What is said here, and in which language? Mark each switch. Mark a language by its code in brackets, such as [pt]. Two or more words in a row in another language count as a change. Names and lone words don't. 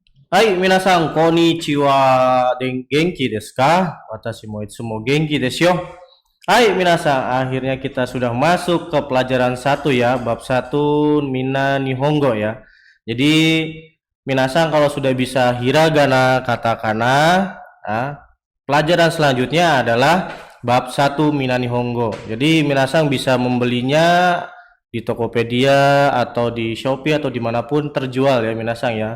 [ja] はい、皆さん、こんにちは、元気ですか? 私もいつも元気ですよ. はい、皆さん, [id] akhirnya kita sudah masuk ke pelajaran satu ya, bab satu Mina Nihongo ya. Jadi, minasan kalau sudah bisa hiragana, katakana, nah, pelajaran selanjutnya adalah bab satu Mina Nihongo. Jadi, minasan bisa membelinya di Tokopedia atau di Shopee atau dimanapun terjual ya minasan ya.